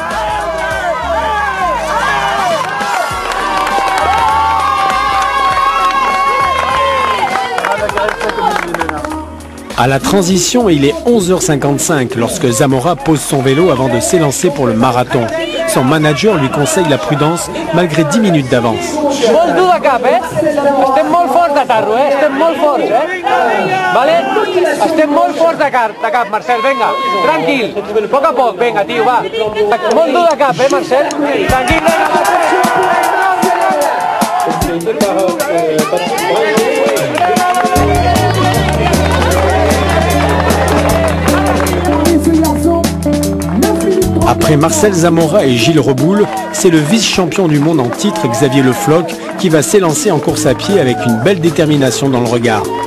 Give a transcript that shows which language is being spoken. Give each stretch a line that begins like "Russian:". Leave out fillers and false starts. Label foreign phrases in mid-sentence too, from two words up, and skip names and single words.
French: À la transition, il est 11h55 lorsque Zamora pose son vélo avant de s'élancer pour le marathon. Son manager lui conseille la prudence malgré 10 minutes d'avance.
Catalan: Molt dur de cap, Estem molt forts de carro, Estem molt forts, Vale? Estem molt forts de cap, Marcel, venga. Tranquil, poc a poc, venga, tio, va. Molt dur de cap, Marcel? Tranquil,
French: Après Marcel Zamora et Gilles Reboul, c'est le vice-champion du monde en titre, Xavier Le Floch, qui va s'élancer en course à pied avec une belle détermination dans le regard.